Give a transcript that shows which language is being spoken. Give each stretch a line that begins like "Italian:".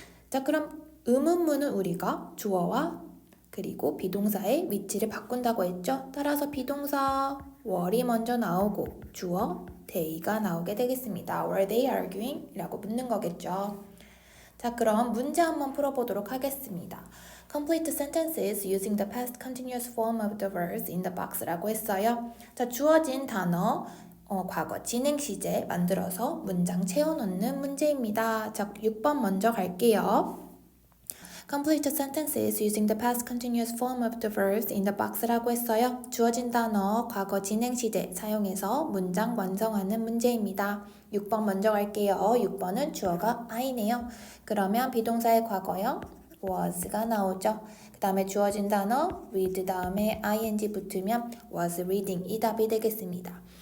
Korean: 자, 그럼 의문문은 우리가 주어와 그리고 비동사의 위치를 바꾼다고 했죠. 따라서 비동사 were이 먼저 나오고 주어 they가 나오게 되겠습니다.
English: Were they arguing?
Korean: 이라고 묻는 거겠죠. 자, 그럼 문제 한번 풀어보도록 하겠습니다.
English: Complete sentences using the past continuous form of the verbs in the box
Korean: 라고 했어요. 자, 주어진 단어 과거 진행 시제 만들어서 문장 채워넣는 문제입니다. 자, 6번 먼저 갈게요.
English: Complete sentences using the past continuous form of the verbs in the box
Korean: 라고 했어요. 주어진 단어 과거 진행 시제 사용해서 문장 완성하는 문제입니다. 6번 먼저 갈게요. 6번은 주어가 I네요. 그러면 비동사의 과거형 was가 나오죠. 그 다음에 주어진 단어 read 다음에 ing 붙으면 was reading 이 답이 되겠습니다.